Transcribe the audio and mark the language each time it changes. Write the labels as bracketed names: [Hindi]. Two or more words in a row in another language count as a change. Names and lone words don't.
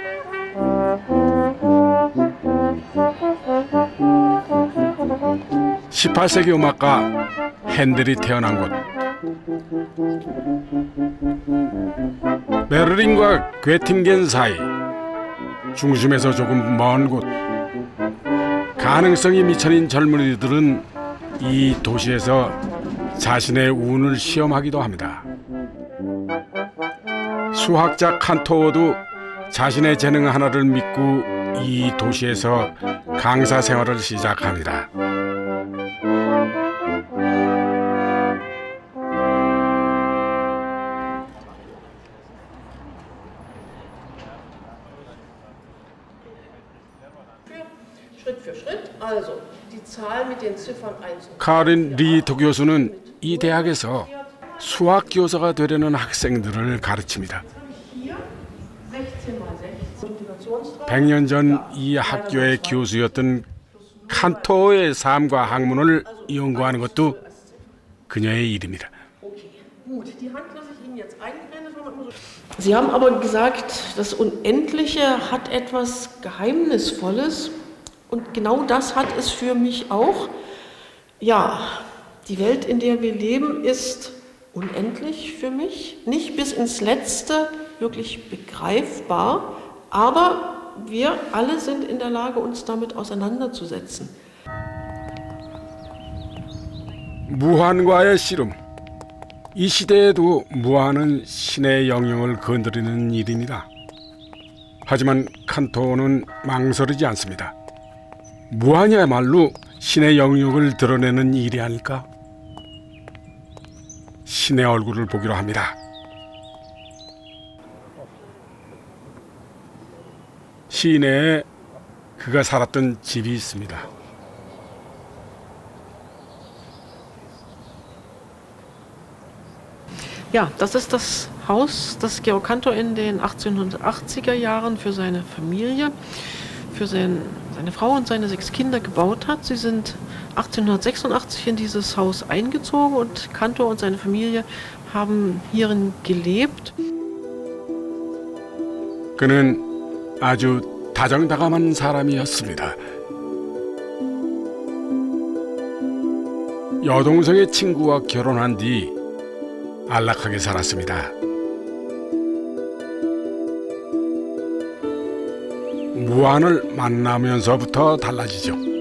[Korean] (18세기) 음악가 핸델이 태어난 곳, 베를린과 괴팅겐 사이, 중심에서 조금 먼 곳, 가능성이 미천인 젊은이들은 이 도시에서 자신의 운을 시험하기도 합니다. 수학자 칸토어도 자신의 재능 하나를 믿고 이 도시에서 강사 생활을 시작합니다. [German] Schritt für Schritt. Also, die Zahl mit den Ziffern 1 und [Korean] 카린 리토 교수는 이 대학에서 수학 교사가 되려는 학생들을 가르칩니다. [German] hier 16 mal 16. [Korean] 100년 전 이 학교의 교수였던 칸토의 삶과 학문을 연구하는 것도 그녀의 일입니다. [German] Sie haben aber gesagt, das Unendliche hat etwas Geheimnisvolles und genau das hat es für mich auch. Ja, die Welt, in der wir leben, ist unendlich für mich, nicht bis ins Letzte wirklich begreifbar, aber wir alle sind in der Lage, uns damit auseinanderzusetzen. [Korean] 무한과의 씨름. 이 시대에도 무한은 신의 영역을 건드리는 일입니다. 하지만 칸토는 망설이지 않습니다. 무한이야말로 신의 영역을 드러내는 일이 아닐까? 신의 얼굴을 보기로 합니다. 시내에 그가 살았던 집이 있습니다. [German] Ja, das ist das Haus, das Georg Cantor in den 1880er Jahren für seine Familie, für seine Frau und seine 6 Kinder gebaut hat. Sie sind 1886 in dieses Haus eingezogen und Cantor und seine Familie haben hierin gelebt. [Korean] 그는 아주 다정다감한 사람이었습니다. 여동생의 친구와 결혼한 뒤 안락하게 살았습니다. 무한을 만나면서부터 달라지죠.